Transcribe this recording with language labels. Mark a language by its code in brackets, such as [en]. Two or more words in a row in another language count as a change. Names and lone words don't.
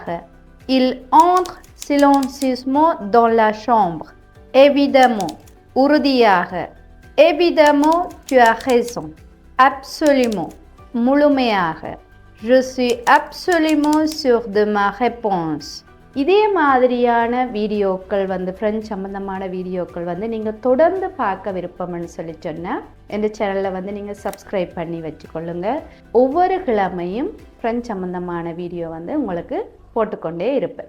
[fr] Il entre silencieusement dans la chambre. Évidemment, உறுதியாக. Évidemment, tu as raison. Absolument, முழுமையாக. Je suis absolument sûr de ma réponse. [ta] இதே மாதிரியான வீடியோக்கள் வந்து ஃப்ரெஞ்ச் சம்மந்தமான வீடியோக்கள் வந்து நீங்கள் தொடர்ந்து பார்க்க விருப்பம்னு சொல்லி சொன்னால் இந்த சேனலில் வந்து நீங்கள் சப்ஸ்கிரைப் பண்ணி வச்சுக்கொள்ளுங்க. ஒவ்வொரு கிழமையும் ஃப்ரெஞ்ச் சம்மந்தமான வீடியோ வந்து உங்களுக்கு போட்டுக்கொண்டே இருப்பேன்.